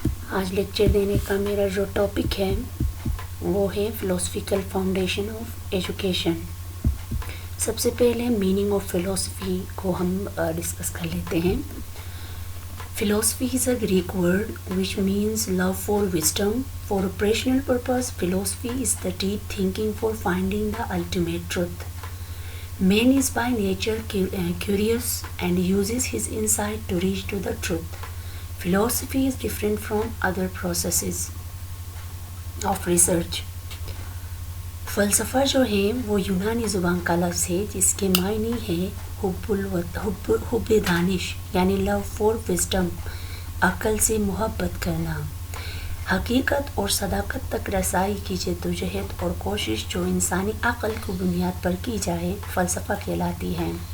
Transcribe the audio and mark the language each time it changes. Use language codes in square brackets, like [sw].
[ur] آج لیکچر دینے کا میرا جو ٹاپک ہے وہ ہے فلاسفیکل فاؤنڈیشن آف ایجوکیشن۔ سب سے پہلے میننگ آف فلاسفی کو ہم ڈسکس کر لیتے ہیں۔ [en] Philosophy is a Greek word which means love for wisdom. For operational purpose, philosophy is the deep thinking for finding the ultimate truth. Man is by nature curious and uses his insight to reach to the truth. Philosophy is different from other processes of research. [ur] فلسفہ جو ہے وہ یونانی زبان کا لفظ ہے جس کے معنی ہے حب دانش، یعنی لو فور وزڈم، عقل سے محبت کرنا، حقیقت اور صداقت تک رسائی کی جدوجہد اور کوشش جو انسانی عقل کو بنیاد پر کی جائے فلسفہ کہلاتی ہے۔